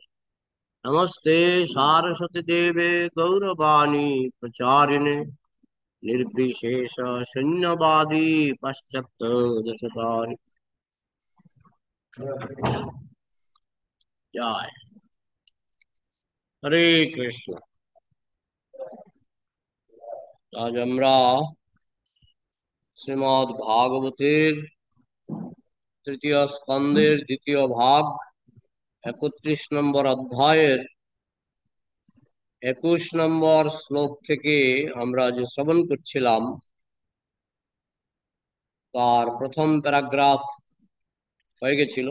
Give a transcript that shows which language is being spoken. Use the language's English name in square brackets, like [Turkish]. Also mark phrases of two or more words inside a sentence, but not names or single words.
[Sanskrit] नमस्ते सारस्वती देवे गौरवाणी प्रचारिणे निर्विशेष शून्यवादी पाश्चात्य दशतारि। जय हरे कृष्ण। [Bangla] আজ আমরা শ্রীমদ্ ভাগবতের তৃতীয় স্কন্ধের দ্বিতীয় ভাগ 31 নম্বর অধ্যায়ের 21 নম্বর শ্লোক থেকে আমরা যে শ্রবণ করছিলাম তার প্রথম প্যারাগ্রাফ হয়ে গেছিল।